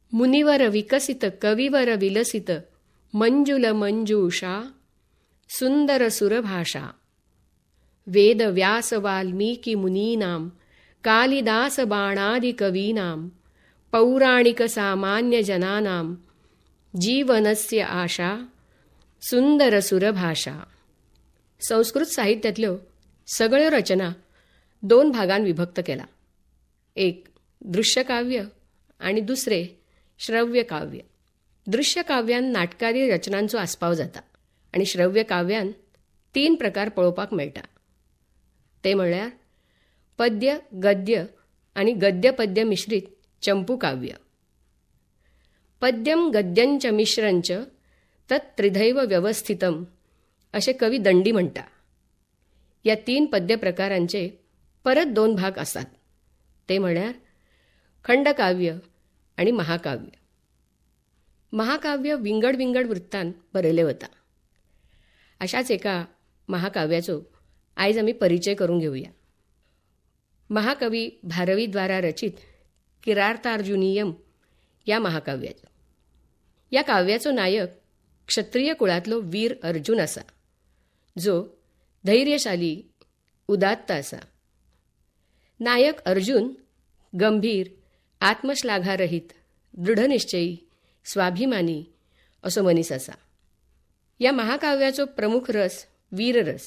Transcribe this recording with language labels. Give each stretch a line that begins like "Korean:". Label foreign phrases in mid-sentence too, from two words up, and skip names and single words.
Sanskrit: मुनिवर विकसित कविवर विलसित मंजुल मंजूषा सुंदर सुरभाषा वेद व्यास वाल्मीकि मुनीनां कालिदास बाणादि कवीनां पौराणिक सामान्य जनानां जीवनस्य आशा सुंदर सुरभाषा.
Konkani: संस्कृत साहित्यातल्यो सगळ्यो रचना 2 भागांत विभक्त केला. एक दृश्य काव्य आणि दुसरे श्रव्य काव्य. दृश्य काव्यान नाटकादी रचनांचो आस्पाव जाता आणि श्रव्य काव्यान 3 प्रकार पळोवपाक मेळटा. ते म्हळ्यार पद्य गद्य आणि गद्य पद्य मिश्रित चंपू काव्य.
Sanskrit: पद्यम गद्यंच मिश्रंच तत् त्रिधैव व्यवस्थितम
Konkani: असे कवी दंडी म्हणटा. या 3 पद्य प्रकारांचे परत 2 भाग असतात. ते म्हळ्यार खंडकाव्य आणि महाकाव्य. महाकाव्य विंगड विंगड वृत्तांत बरयले वता. अशाच एका महाकाव्याचो आयज आमी परिचय करून घेवया. महाकवी भारवीद्वारा रचित किरातार्जुनीयम या महाकाव्याचो. या काव्याचो नायक क्षत्रिय कुळातलो वीर अर्जुन असा, जो धैर्यशाली उदात्त असा. नायक अर्जुन गंभीर, आत्मश्लाघारहित, दृढनिश्चयी, स्वाभिमानी असो मनीस असा. या महाकाव्याचो प्रमुख रस वीररस.